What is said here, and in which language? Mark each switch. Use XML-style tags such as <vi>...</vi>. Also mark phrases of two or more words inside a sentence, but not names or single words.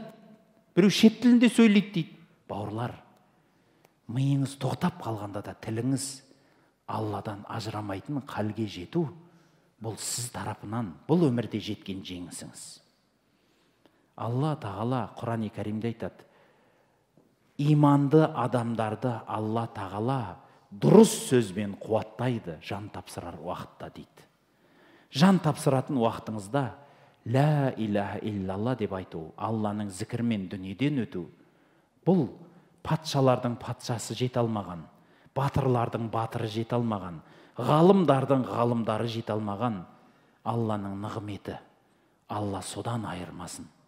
<kk>Біреу шет тілінде сөйлейді дейді. Бауырлар, миыңыз тоқтап қалғанда да тіліңіз Алладан ажырамайтын қалге жету, бұл сіз тарапынан, бұл өмірде жеткен жеңісіңіз. Алла тағала Құран-ы Кәрімде айтады, иманды адамдарды Алла тағала дұрыс сөзбен қуаттайды жан тапсырар уақытта дейді. Жан тапсыратын уақытыңызда</kk> <ar>لا إله إلا الله</ar> <kk>деп айту, Алланың зікірмен дүниеден өту, бұл патшалардың патшасы жете алмаған, батырлардың батыры жете алмаған, ғалымдардың ғалымдары жете алмаған Алланың нығметі. Алла содан айырмасын.</kk>